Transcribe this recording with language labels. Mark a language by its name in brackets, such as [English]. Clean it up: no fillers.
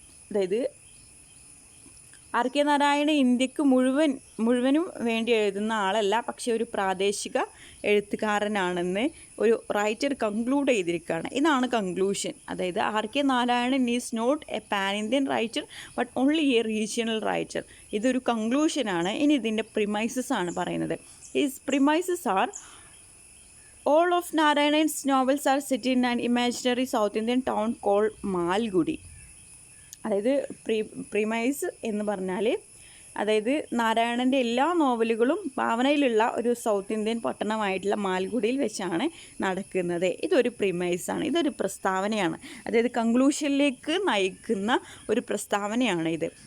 [Malayalam] അതായത് ആർ.കെ. നാരായണ ഇന്ത്യക്ക് മുഴുവനും വേണ്ടി എഴുതുന്ന ആളല്ല, പക്ഷേ ഒരു പ്രാദേശിക എഴുത്തുകാരനാണെന്ന് ഒരു റൈറ്റർ കൺക്ലൂഡ് ചെയ്തിരിക്കുകയാണ്. ഇതാണ് കൺക്ലൂഷൻ. അതായത് RK. [English] Narayanan is not a pan Indian writer but only a regional writer. [Malayalam] ഇതൊരു കൺക്ലൂഷനാണ്. ഇനി ഇതിൻ്റെ പ്രിമൈസസ് ആണ് പറയുന്നത്. [English] His premises are all of Narayan's novels are set in an imaginary South Indian town called Malgudi. [Malayalam] അതായത് premise എന്ന് പറഞ്ഞാൽ, അതായത് നാരായണൻ്റെ എല്ലാ നോവലുകളും ഭാവനയിലുള്ള ഒരു സൗത്ത് ഇന്ത്യൻ പട്ടണമായിട്ടുള്ള മാൽഗുഡിയിൽ വെച്ചാണ് നടക്കുന്നത്. ഇതൊരു പ്രിമൈസാണ്, ഇതൊരു പ്രസ്താവനയാണ്. അതായത് കൺക്ലൂഷനിലേക്ക് നയിക്കുന്ന ഒരു പ്രസ്താവനയാണ് ഇത്.